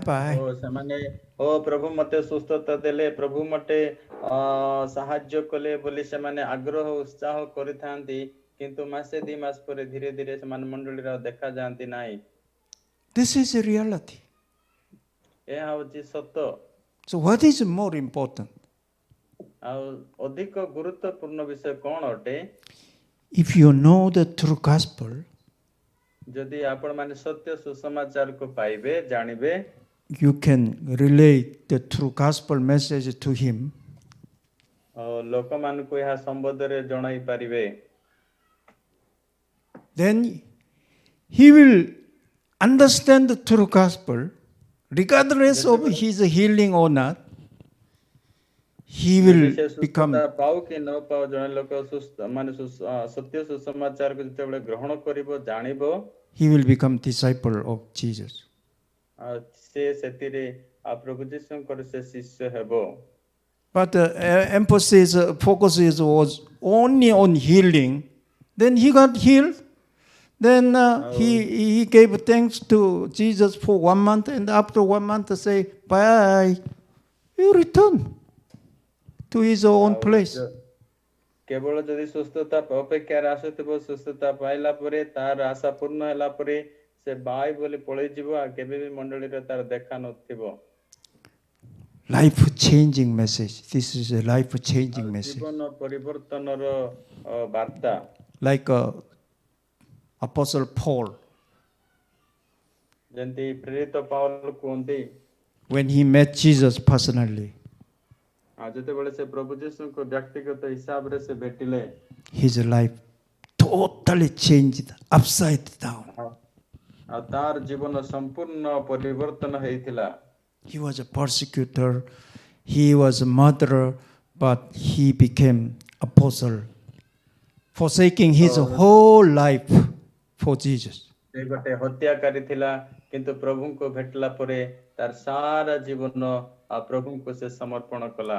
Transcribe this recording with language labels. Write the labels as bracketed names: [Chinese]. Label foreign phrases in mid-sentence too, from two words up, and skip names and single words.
[Odia] ଓ ସେମାନେ ପ୍ରଭୁ ମତେ ସୁସ୍ଥତା ଦେଲେ ପ୍ରଭୁ ମତେ ସାହାଯ୍ୟ କଲେ ବୋଲି ସେମାନେ ଆଗ୍ରହ ଉତ୍ସାହ କରିଥାନ୍ତି କିନ୍ତୁ ମାସେ 2 ମାସ ପରେ ଧୀରେ ଧୀରେ ସେମାନେ ମଣ୍ଡଳୀର ଦେଖା ଯାଆନ୍ତି ନାହିଁ [English] This is a reality. [Odia] ଏହା ହେଉଛି ସତ [English] So what is more important? [Odia] ଆଉ ଅଧିକ ଗୁରୁତ୍ୱପୂର୍ଣ୍ଣ ବିଷୟ କଣ ଅଟେ [English] If you know the true gospel, [Odia] ଯଦି ଆପଣ ମାନେ ସତ୍ୟ ସୁସମାଚାରକୁ ପାଇବେ ଜାଣିବେ [English] you can relate the true gospel message to him. [Odia] ଲୋକମାନଙ୍କୁ ଏହା ସମ୍ବନ୍ଧରେ ଜଣାଇ ପାରିବେ [English] Then he will understand the true gospel, regardless of his healing or not. He will [Odia] ଯଦି ସେ [English] become, [Odia] ସୁସ୍ଥତା ପାଉ କି ନ ପାଉ ଜଣେ ଲୋକ ମାନେ ସତ୍ୟ ସୁସମାଚାରକୁ ଯେତେବେଳେ ଗ୍ରହଣ କରିବ ଜାଣିବ [English] he will become disciple of Jesus. [Odia] ଆଉ ସେ ସେଥିରେ ପ୍ରଭୁ ଯୀଶୁଙ୍କର ସେ ଶିଷ୍ୟ ହେବ [English] But the focus was only on healing. Then he got healed. Then he gave thanks to Jesus for 1 month, and after 1 month say, bye. He returned to his own place. [Odia] କେବଳ ଯଦି ସୁସ୍ଥତା ଅପେକ୍ଷାରେ ଆସୁଥିବ ସୁସ୍ଥତା ପାଇଲା ପରେ ତାର ଆଶା ପୂର୍ଣ୍ଣ ହେଲା ପରେ ସେ ବାଇ ବୋଲି ପଳେଇଯିବ ଆଉ କେବେ ବି ମଣ୍ଡଳୀରେ ତାର ଦେଖା ନଥିବ [English] Life-changing message. This is a life-changing message. [Odia] ଜୀବନ ପରିବର୍ତ୍ତନର ବାର୍ତ୍ତା [English] Like Apostle Paul, [Odia] ଯେମିତି ପ୍ରେରିତ ପାଉଲ କୁହନ୍ତି [English] when he met Jesus personally, [Odia] ଆଉ ଯେତେବେଳେ ସେ ପ୍ରଭୁ ଯୀଶୁଙ୍କୁ ବ୍ୟକ୍ତିଗତ ହିସାବରେ ସେ ଭେଟିଲେ [English] his life totally changed, upside down. [Odia] ଆଉ ତାର ଜୀବନ ସମ୍ପୂର୍ଣ୍ଣ ପରିବର୍ତ୍ତନ ହେଇଥିଲା [English] He was a persecutor, he was a murderer, but he became apostle, forsaking his whole life for Jesus. [Odia] ସେ ଗୋଟେ ହତ୍ୟାକାରୀ ଥିଲା କିନ୍ତୁ ପ୍ରଭୁଙ୍କୁ ଭେଟିଲା ପରେ ତାର ସାରା ଜୀବନ ପ୍ରଭୁଙ୍କୁ ସେ ସମର୍ପଣ କଲା